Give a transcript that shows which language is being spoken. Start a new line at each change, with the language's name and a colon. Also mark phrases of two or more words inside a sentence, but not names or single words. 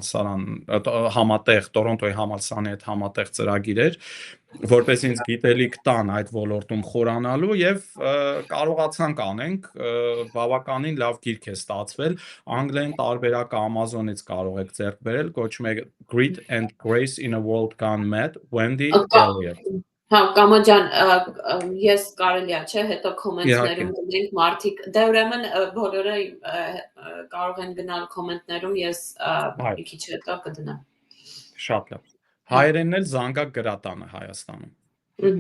Armenian: Տորոնտոյի համալսարանի հետ համատեղ ծրագիր էր, որպես ինձ գիտելիք տան այդ ոլորտում խորանալու եւ կարողացանք անենք, բավականին լավ գիրք է ստացվել, անգլերեն տարբերակը Amazon-ից կարող եք ձեռք բերել, կոչվում է Grit and Grace in a World Gone Mad, Wendy Elliott։ Հա, Կամո ջան, ես կարելի է, չէ, հետո կոմենտներում գնենք մարդիկ, դե ուրեմն բոլորը կարող են գնալ կոմենտներում, ես մի քիչ հետո կդնեմ։ Շատ լավ։ Հայերենն էլ Զանգակ գրատանը Հայաստանում։